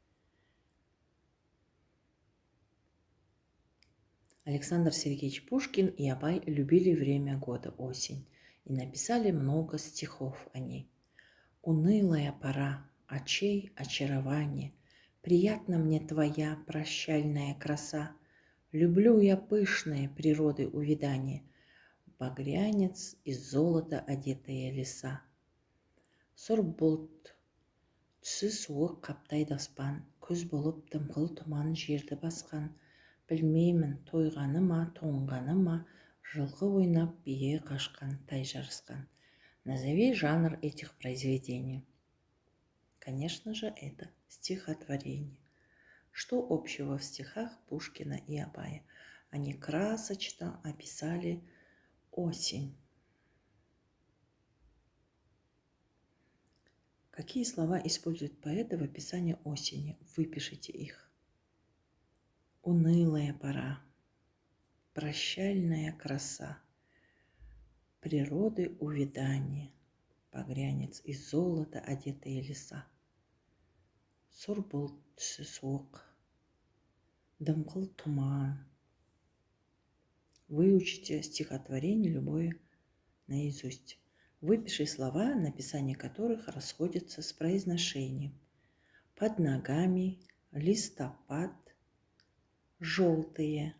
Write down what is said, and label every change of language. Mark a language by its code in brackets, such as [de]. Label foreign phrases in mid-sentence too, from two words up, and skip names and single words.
[ru] Александр Сергеевич Пушкин и Абай любили время года осень и написали много стихов о ней. Унылая пора, очей очарование, приятна мне твоя прощальная краса, люблю я пышное природы увядание, багрянец из золота одетые леса. [kk] Сұр бұлт, түсі суық қаптайды аспан, күз болып дымқыл тұман жерді басқан, білмеймін тойғаны ма, тоңғаны ма, жылқы ойнап бие қашқан, тай жарысқан. [ru] Назови жанр этих произведений. Конечно же, это стихотворение. Что общего в стихах Пушкина и Абая? Они красочно описали осень. Какие слова используют поэты в описании осени? Выпишите их. Унылая пора, прощальная краса, природы увядание, погрянец из золота одетые леса. [kk] Сор түсі суық, дымқыл туман. [ru] Выучите стихотворение любое наизусть. Выпиши слова, написание которых расходятся с произношением. Под ногами, листопад, желтые.